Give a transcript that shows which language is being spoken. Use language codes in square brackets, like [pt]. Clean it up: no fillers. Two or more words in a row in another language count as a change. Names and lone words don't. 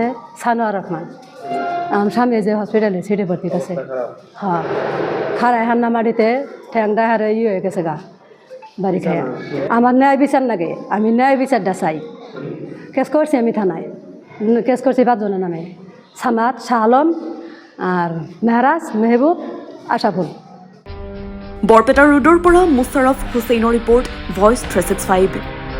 [bn] ছানোয়ার রহমান আমার স্বামী যে হসপিটালে সিটে ভর্তি আছে। হ্যাঁ, খারায় হান্না মারিতে ঠ্যাংটা হারে হয়ে গেছে গা বাড়ি খেয়ে। আমার ন্যায় বিচার লাগে, আমি ন্যায় বিচারটা চাই। কেস করছি আমি থানায়, কেস করছি 5 জনের নামে, ছামাদ, শাহ আলম, আর মেহরাজ, মেহবুব, আশাফুল। [as] বৰপেটা ৰোডৰ পৰা মুছাৰফ হুছেইনৰ ৰিপৰ্ট, ভইচ 365।